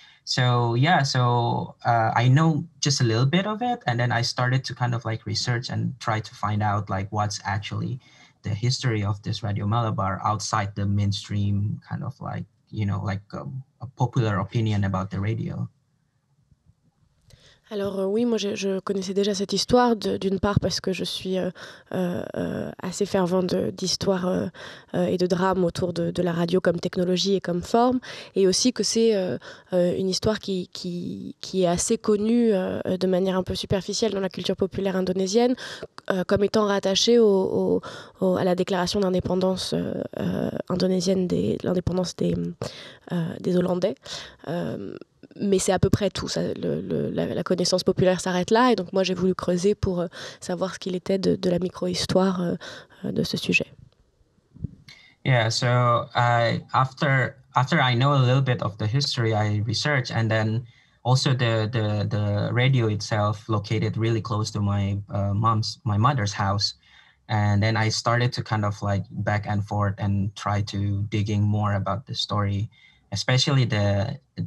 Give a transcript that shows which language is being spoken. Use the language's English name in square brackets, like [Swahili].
[English] So yeah, I know just a little bit of it, and then I started to kind of like research and try to find out like what's actually the history of this Radio Malabar outside the mainstream kind of like like a popular opinion about the radio. [French] Alors oui, moi je connaissais déjà cette histoire, d'une part parce que je suis assez fervente d'histoire et de drame autour de la radio comme technologie et comme forme, et aussi que c'est une histoire qui est assez connue de manière un peu superficielle dans la culture populaire indonésienne, comme étant rattachée à la déclaration d'indépendance indonésienne, l'indépendance des Hollandais. Mais c'est à peu près tout. La connaissance populaire s'arrête là. Et donc moi, j'ai voulu creuser pour savoir ce qu'il était de la micro-histoire de ce sujet. [English] Yeah, so after I know a little bit of the history, I research, and then also the radio itself located really close to my mother's house. And then I started to kind of like back and forth and try to digging more about the story, especially the